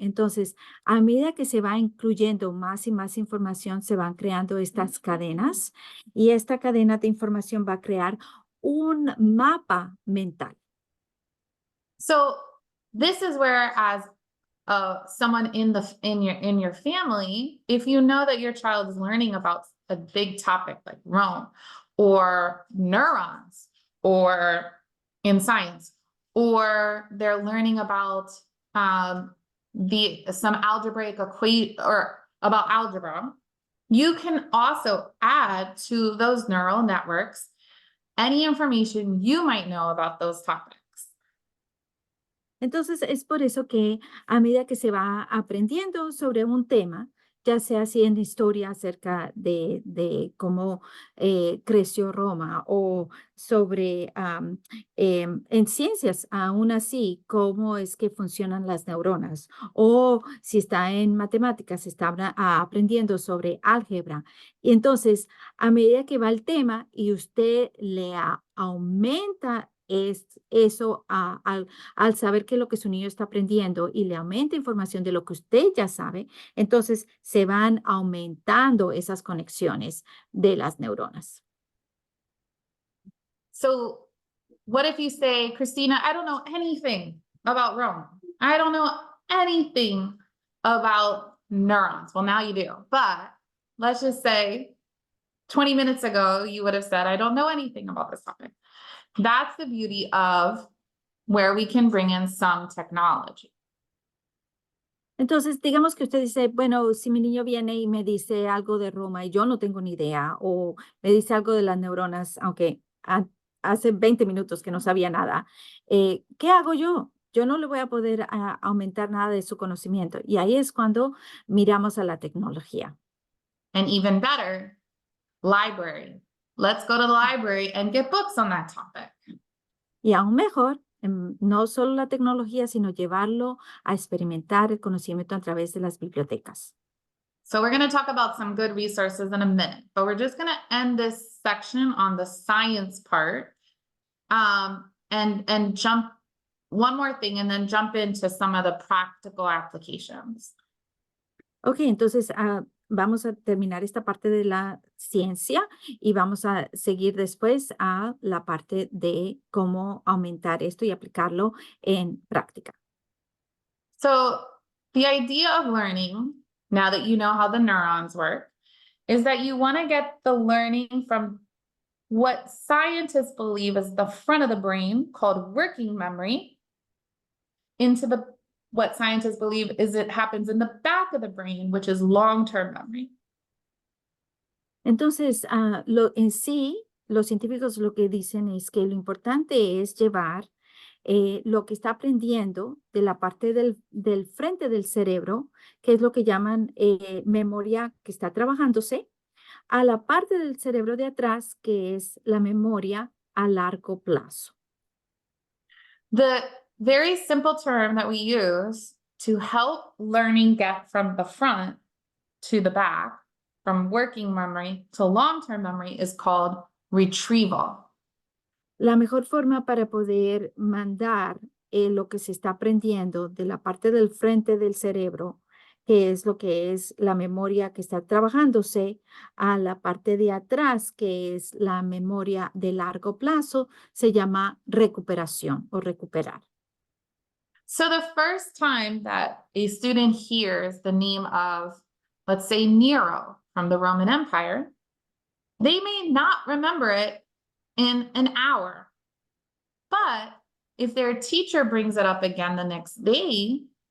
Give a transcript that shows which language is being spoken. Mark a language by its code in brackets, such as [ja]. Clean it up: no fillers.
[es] Entonces, a medida que se va incluyendo más y más información, se van creando estas cadenas y esta cadena de información va a crear un mapa mental. [en] So this is where, as someone in your family, if you know that your child is learning about a big topic like Rome or neurons or in science, or they're learning about some algebraic equation or about algebra, you can also add to those neural networks any information you might know about those topics. [es] Entonces, es por eso que a medida que se va aprendiendo sobre un tema, ya sea así en historia acerca de cómo creció Roma o sobre en ciencias, aún así, cómo es que funcionan las neuronas o si está en matemáticas, se está aprendiendo sobre álgebra. Y entonces, a medida que va el tema y usted le aumenta eso al saber que lo que su niño está aprendiendo y le aumenta información de lo que usted ya sabe, entonces se van aumentando esas conexiones de las neuronas. [en] So what if you say, Christina, I don't know anything about Rome. I don't know anything about neurons. Well, now you do. But let's just say 20 minutes ago, you would have said, I don't know anything about this topic. That's the beauty of where we can bring in some technology. [es] Entonces, digamos que usted dice, bueno, si mi niño viene y me dice algo de Roma y yo no tengo ni idea, o me dice algo de las neuronas, aunque hace 20 minutos que no sabía nada, ¿qué hago yo? Yo no le voy a poder aumentar nada de su conocimiento. Y ahí es cuando miramos a la tecnología. [en] And even better, library. Let's go to the library and get books on that topic. [es] Y aún mejor, no solo la tecnología, sino llevarlo a experimentar el conocimiento a través de las bibliotecas. [en] So we're going to talk about some good resources in a minute, but we're just going to end this section on the science part and jump one more thing and then jump into some of the practical applications. [es] Ok, entonces vamos a terminar esta parte de la ciencia y vamos a seguir después a la parte de cómo aumentar esto y aplicarlo en práctica. [en] So the idea of learning, now that you know how the neurons work, is that you want to get the learning from what scientists believe is the front of the brain, called working memory, into what scientists believe is it happens in the back of the brain, which is long-term memory. [es] Entonces, en sí, los científicos lo que dicen es que lo importante es llevar lo que está aprendiendo de la parte del frente del cerebro, que es lo que llaman memoria que está trabajándose, a la parte del cerebro de atrás, que es la memoria a largo plazo. [en] The very simple term that we use to help learning get from the front to the back, from working memory to long-term memory, is called retrieval. [es] La mejor forma para poder mandar lo que se está aprendiendo de la parte del frente del cerebro, que es lo que es la memoria que está trabajándose, a la parte de atrás, que es la memoria de largo plazo, se llama recuperación o recuperar. [en] So the first time that a student hears the name of, let's say, Nero from the Roman Empire, they may not remember it in an hour. But if their teacher brings it up again the next day,